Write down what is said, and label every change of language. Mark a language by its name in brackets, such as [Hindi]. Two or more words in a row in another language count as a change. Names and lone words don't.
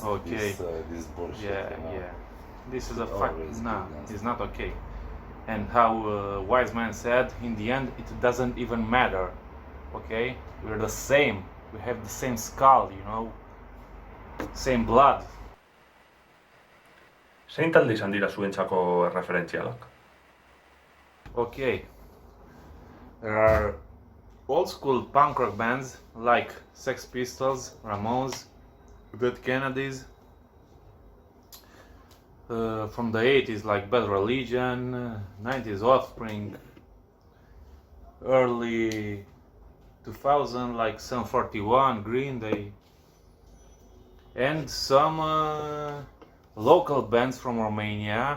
[English] Okay. this bullshit. Yeah, you know? yeah. This is a Should fuck. always be Nah, against it's not okay. And how wise man said, in the end, it doesn't even matter. Okay, we're the same. We have the same skull, you know, same blood. [Basque] Zein talde izan dira zuentzako erreferentzialak? [English] Okay, there are old school punk rock bands like Sex Pistols, Ramones, Dead Kennedys. From the 80s like Bad Religion, 90s Offspring, early 2000 like Sum 41, Green Day, and some local bands from Romania.